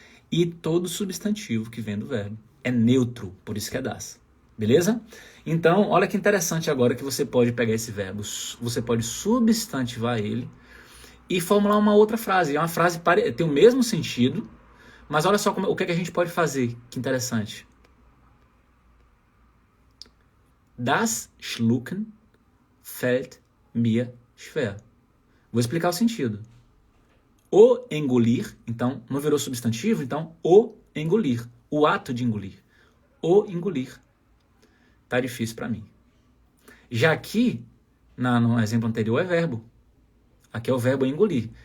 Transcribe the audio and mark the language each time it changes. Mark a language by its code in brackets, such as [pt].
[pt] E todo substantivo que vem do verbo é neutro, por isso que é das. Beleza? Então, olha que interessante agora que você pode pegar esse verbo, você pode substantivar ele e formular uma outra frase. É uma frase que tem o mesmo sentido, mas olha só o que é que a gente pode fazer. Que interessante. [de] Das Schlucken fällt mir schwer. [pt] Vou explicar o sentido. O engolir, então, não virou substantivo, então, o engolir. O ato de engolir. O engolir. Tá difícil para mim. Já aqui, no exemplo anterior, é verbo. Aqui é o verbo engolir.